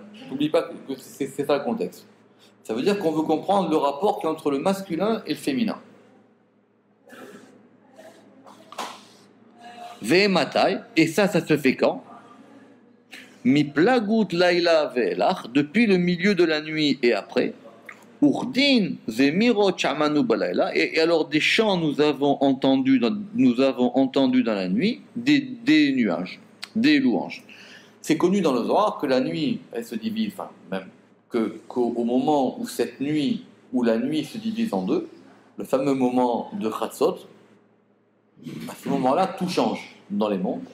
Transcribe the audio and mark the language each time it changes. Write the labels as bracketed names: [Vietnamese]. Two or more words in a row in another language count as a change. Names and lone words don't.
[French] N'oubliez pas que c'est ça le contexte. Ça veut dire qu'on veut comprendre le rapport qui est entre le masculin et le féminin. Ve'ematai, et ça se fait quand? [Aramaic] מי פלגות לילא ואילך, [French] depuis le milieu de la nuit et après. [Hebrew] ורדין זמירות שמענו בלילה, [French] et alors des chants nous avons entendu dans la nuit des nuages, des louanges. C'est connu dans le Zohar que la nuit, elle se divise, enfin même qu'au moment où cette nuit, où la nuit se divise en deux, le fameux moment de Chatzot, à ce moment-là, tout change dans les mondes.